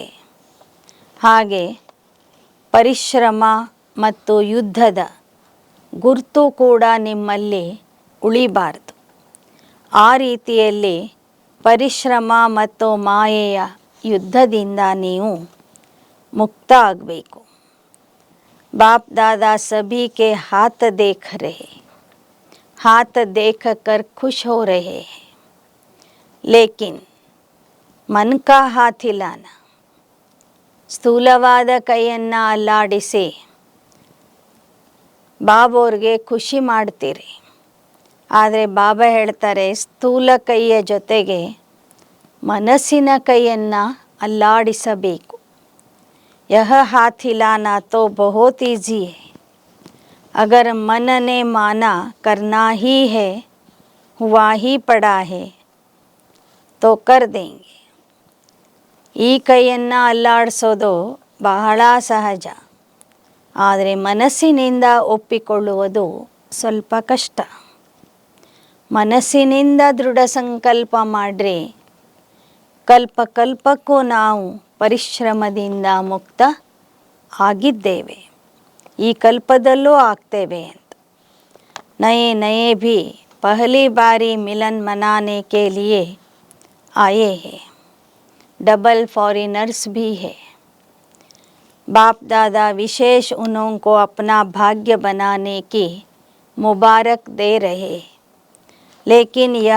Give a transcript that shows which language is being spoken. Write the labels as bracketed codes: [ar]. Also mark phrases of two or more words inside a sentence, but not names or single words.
[kn] ಹಾಗೆ ಪರಿಶ್ರಮ ಮತ್ತು ಯುದ್ಧದ ಗುರುತು ಕೂಡ ನಿಮ್ಮಲ್ಲಿ ಉಳಿಬಾರದು। ಆ ರೀತಿಯಲ್ಲಿ ಪರಿಶ್ರಮ ಮತ್ತು ಮಾಯೆಯ ಯುದ್ಧದಿಂದ ನೀವು ಮುಕ್ತ ಆಗಬೇಕು। [hi] बाप दादा सभी के हाथ देख रहे, हाथ देख कर खुश हो रहे हैं, लेकिन मन का हाथ हिलाना, [kn] ಸ್ಥೂಲವಾದ ಕೈಯನ್ನು ಅಲ್ಲಾಡಿಸಿ ಬಾಬೋರ್ಗೆ ಖುಷಿ ಮಾಡ್ತೀರಿ। ಆದರೆ ಬಾಬಾ ಹೇಳ್ತಾರೆ ಸ್ಥೂಲ ಕೈಯ ಜೊತೆಗೆ ಮನಸ್ಸಿನ ಕೈಯನ್ನು ಅಲ್ಲಾಡಿಸಬೇಕು। [hi] यह हाथ हिलाना तो बहुत ईजी है, अगर मन ने माना करना ही है, हुआ ही पड़ा है तो कर देंगे. [kn] ಈ ಕೈಯನ್ನು ಅಲ್ಲಾಡಿಸೋದು ಬಹಳ ಸಹಜ, ಆದರೆ ಮನಸ್ಸಿನಿಂದ ಒಪ್ಪಿಕೊಳ್ಳುವುದು ಸ್ವಲ್ಪ ಕಷ್ಟ. ಮನಸ್ಸಿನಿಂದ ದೃಢ ಸಂಕಲ್ಪ ಮಾಡ್ರಿ, ಕಲ್ಪಕ್ಕೂ ನಾವು ಪರಿಶ್ರಮದಿಂದ ಮುಕ್ತ ಆಗಿದ್ದೇವೆ, ಈ ಕಲ್ಪದಲ್ಲೂ ಆಗ್ತೇವೆ ಅಂತ. [hi] नये नये भी पहली बारी मिलन मनाने के लिए आए हैं, [en] double foreigners [hi] भी है. बाप दादा विशेष उनको अपना भाग्य बनाने की मुबारक दे रहे, लेकिन यह